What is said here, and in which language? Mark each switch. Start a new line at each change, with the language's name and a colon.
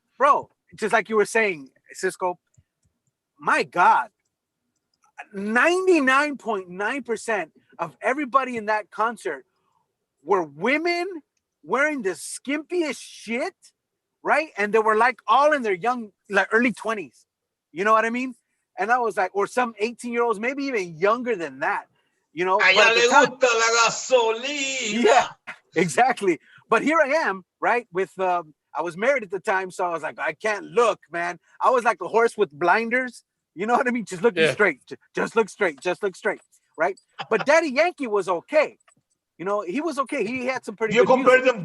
English: Bro, just like you were saying, Cisco, my God, 99.9% of everybody in that concert were women wearing the skimpiest shit, right? And they were like all in their early 20s. You know what I mean? And I was like, or some 18-year-olds, maybe even younger than that,
Spanish: A ella le gusta la gasolina.
English: Yeah, exactly. But here I am, right? With I was married at the time, so I was like, I can't look, man. I was like a horse with blinders. You know what I mean? Just looking straight. Just look straight. Just look straight, right? But Daddy Yankee was okay. You know, he was okay. He had some pretty. Do you good compare music.